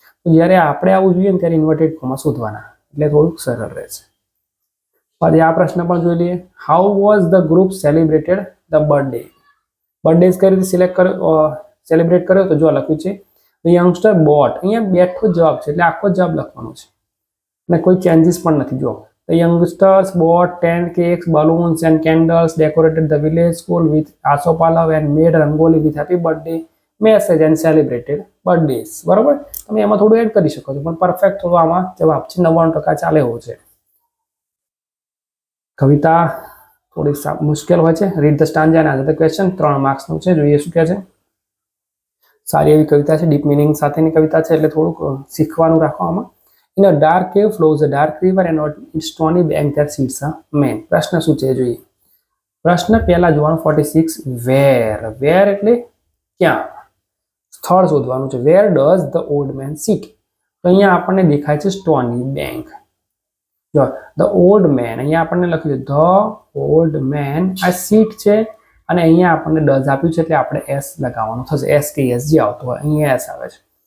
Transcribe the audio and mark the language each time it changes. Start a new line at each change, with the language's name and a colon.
Gujarati: તો જ્યારે આપણે આવું જોઈએ ને ત્યારે ઇન્વર્ટેડ કોમા શોધવાના, એટલે થોડુંક સરળ રહેશે. પછી આ પ્રશ્ન પણ જોઈ લઈએ,
English: How was the group celebrated the birthday.
Gujarati: Birthday કઈ રીતે સિલેક્ટ કર્યો, સેલિબ્રેટ કર્યો, તો જો લખ્યું છે
English: the youngster bought,
Gujarati: અહીંયા બેઠો જવાબ છે એટલે આખો જવાબ લખવાનો છે અને કોઈ ચેન્જીસ પણ નથી.
English: જો the youngsters bought 10 cakes, balloons and candles, decorated the village school with asopalav and made rangoli with happy birthday message and celebrated birthdays.
Gujarati: બરોબર, તમે એમાં થોડું એડ કરી શકો છો, પણ પરફેક્ટ થોડો આમાં જવાબ છે 99% ચાલે એવો છે. કવિતા થોડી મુશ્કેલ હોય છે,
English: read the stanza and answer the question,
Gujarati: 3 માર્ક્સનું છે, જોઈએ શું કહે છે. સારી એવી કવિતા છે, ડીપ મિનિંગ સાથેની કવિતા છે, એટલે થોડુંક શીખવાનું રાખો આમાં.
English: In a dark cave flows a dark river and on its stony bank there sits a man.
Gujarati: પ્રશ્ન શું છે જોઈએ. પ્રશ્ન પહેલા જોવાનું 46, where, where એટલે ક્યાં, સ્થળ શોધવાનું છે.
English: where does the old man sit,
Gujarati: તો અહીંયા આપણને દેખાય છે સ્ટોની બેંક. જો
English: the old man,
Gujarati: અહીંયા આપણને લખ્યું છે ધ ઓલ્ડ મેન, આ સીટ છે અને અહીંયા આપણને ડઝ આપ્યું છે એટલે આપણે એસ લગાવવાનું થશે, એસ કે એસ જે આવતો હોય અહીંયા એસ આવે છે.